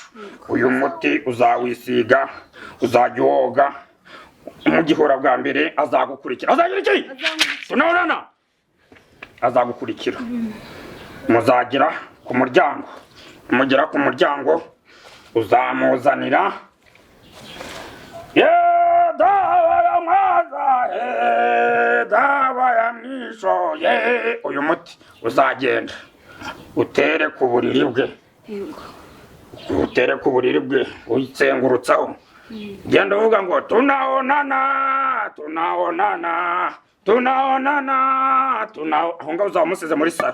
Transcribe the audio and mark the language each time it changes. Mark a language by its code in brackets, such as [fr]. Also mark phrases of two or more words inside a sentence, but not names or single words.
[rw] Uyu muti uzawisiga, uzajya woga, mu gihora bwa mbere azagukurikira. Azagira iki? Tunaonana azagukurikira. Muzagira ku muryango, mugera ku muryango uzamuzanira [sw] dawa ya mwaza dawa ya mwisho [rw] uyu muti uzagenda utere ku buriri bwe uyitsengurutsaho. Genda uvuga ngo tunaonana aho ngaho uzamusize muri saro.